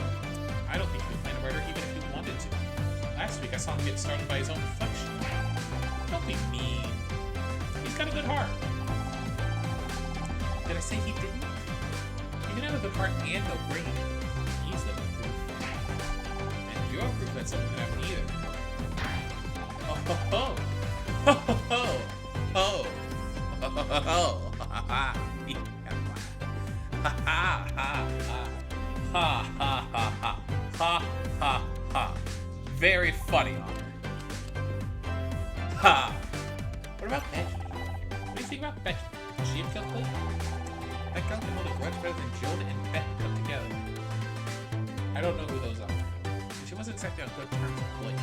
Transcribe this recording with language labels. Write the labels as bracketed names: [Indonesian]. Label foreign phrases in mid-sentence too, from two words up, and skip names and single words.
[English] I don't think he would plan a murder even if he wanted to. Last week, I saw him get started by his own reflection. Don't be mean. He's got a good heart. Did I say he didn't? You can have a good heart and no brain. He's the proof. And you're proof that something could happen either. Oh ho ho! Ho ho ho! Ho! Ho ho ho ho! Ha ha ha! Ha ha ha ha! Ha ha ha ha! Ha ha ha! Very funny, Honor. Ha! What about Becky? What do you think about Becky? Would she have killed Blake? That girl can hold a grudge better than Jonah and Beth put together. I don't know who those are. She wasn't exactly on good terms with Blake.